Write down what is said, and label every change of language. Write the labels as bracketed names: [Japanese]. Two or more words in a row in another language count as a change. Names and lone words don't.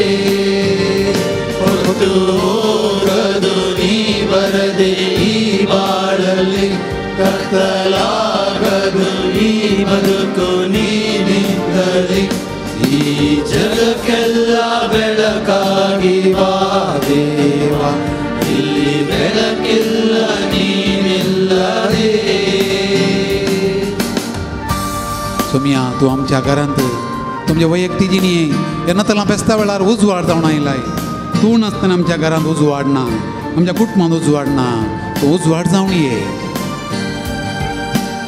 [Kannada] ಹೊತ್ತು ಹೋಗದು ನೀ ಬರದೆ ಈ ಬಾಳಲ್ಲಿ ಕತ್ತಲಾಗದು ಈ ಬದುಕು ನೀನಿದ್ದಲ್ಲಿ ಈ ಜಗಕ್ಕೆಲ್ಲ ಬೆಳಕಾಗಿ ಬಾ ದೇವ ಇಲ್ಲಿ ಬೆಳಕಿಲ್ಲ ನೀನಿಲ್ಲದೆ. [Konkani] सोमया तूं आमच्या घरांत तुमच्या वैयक्तीक जिणे येन्ना तला फेस्ता वेळार उजवाड जावन आयलाय. तूं नासतना आमच्या घरांत उजवाड ना. आमच्या कुटुंबांत उजवाड ना. तूं उजवाड जावन ये.